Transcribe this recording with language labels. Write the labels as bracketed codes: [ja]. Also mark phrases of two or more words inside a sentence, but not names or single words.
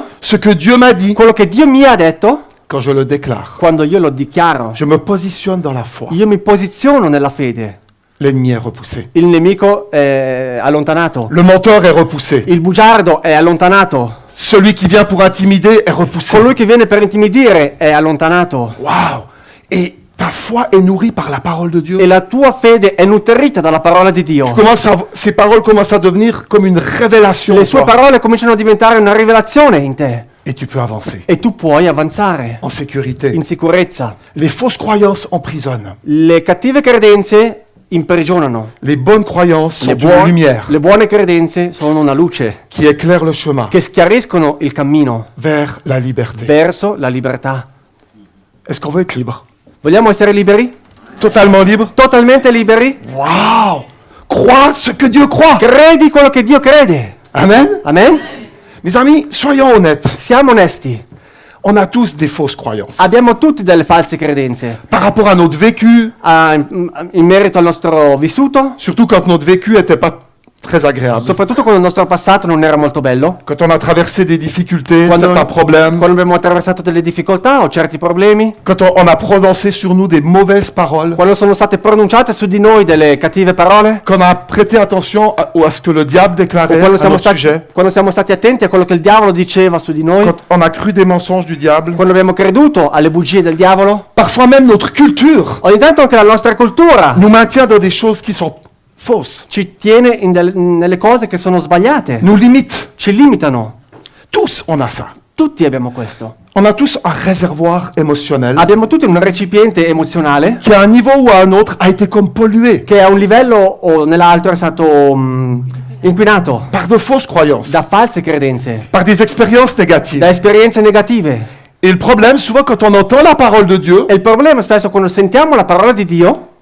[fr] ce que Dieu m'a dit, [it] quello che Dio mi ha detto, [fr] quand je le déclare, [it] quando io lo dichiaro, [fr] je me positionne dans la foi. [it] io mi posiziono nella fede. [fr] L'ennemi est repoussé. [it] Il nemico è allontanato. [fr] Le menteur est repoussé. [it] Il bugiardo è allontanato. [fr] Celui qui vient pour intimider est repoussé. [it] Colui che viene per intimidire è allontanato. [fr] Waouh! Et ta foi est nourrie par la parole de Dieu. [it] E la tua fede è nutrita dalla parola di Dio. [fr] Ces paroles commencent à devenir comme une révélation. Le en [it] sue [fr] toi. [it] parole cominciano a diventare una rivelazione in te. [fr] Et tu peux avancer [it] E tu puoi avanzare [fr] en sécurité. [it] in sicurezza. [fr] Les fausses croyances emprisonnent. [it] Le cattive credenze imprigionano. [fr] Les bonnes croyances sont une lumière [it] le buone credenze sono una luce [fr] qui éclaire le chemin [it] che schiariscono il cammino [fr] vers la liberté. [it] verso la libertà. [fr] Est-ce qu'on veut être libre? [it] Vogliamo essere liberi? [fr] Totalement libre? [it] Totalmente liberi? [fr] Waouh! Crois ce que Dieu croit. [it] Credi quello che Dio crede. [fr] Amen? [it] Amen? [fr] Mes amis, soyons honnêtes. [it] Siamo onesti. [fr] On a tous des fausses croyances. [it] Abbiamo tutti delle false credenze. [fr] Par rapport à notre vécu, [it] In merito al nostro vissuto, [fr] surtout quand notre vécu n'était pas très agréable. [it] soprattutto quando il nostro passato non era molto bello, [fr] Quand on a traversé des difficultés, [it] quando, [fr] certains problèmes, [it] quando abbiamo attraversato delle difficoltà o certi problemi, [fr] quand on a prononcé sur nous des mauvaises paroles, [it] quando sono state pronunciate su di noi delle cattive parole, [fr] quand on a prêté attention à ce que le diable déclarait [it] quando [fr] à notre sujet, [it] quando siamo stati attenti a quello che il diavolo diceva su di noi, [fr] quand on a cru des mensonges du diable, [it] quando abbiamo creduto alle bugie del diavolo, [fr] parfois même notre culture [it] ogni tanto anche la nostra cultura [fr] nous maintient dans des choses qui sont fausses, [it] ci tiene nelle cose che sono sbagliate, [fr] nous limite. [it] ci limitano. [fr] Tous, on a ça. [it] Tutti abbiamo questo. [fr] On a tous un réservoir émotionnel [it] Abbiamo tutti un recipiente emozionale [fr] qui, à un niveau ou à un autre, a été comme pollué [it] che a un livello o nell'altro è stato inquinato [fr] par de fausses croyances, [it] da false credenze, [fr] par des expériences négatives. [it] da esperienze negative. [fr] Et le problème, souvent, quand on entend la parole de Dieu, [it] E il problema spesso quando sentiamo la parola di Dio,